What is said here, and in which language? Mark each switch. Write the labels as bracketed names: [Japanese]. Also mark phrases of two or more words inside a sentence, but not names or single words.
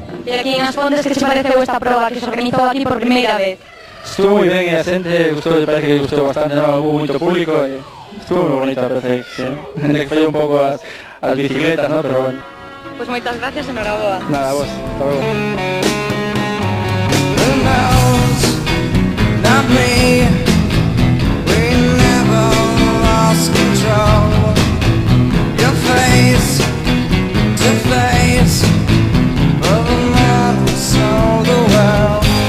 [Galician] E aquí en As Pontes, que se pareceu esta proba que se organizou aquí por primeira vez? Estuvo moi ben e a xente parece que gustou bastante, ¿no? Hubo moito público e estuvo moi bonito, parece que sí. Que fallou un pouco as bicicletas, ¿no? Pero bueno. Pues moitas gracias, enhoraboa. Nada, vos, [Spanish] hasta luego. [English] Not me. We never lost control. Your face to face of a man who sold the world.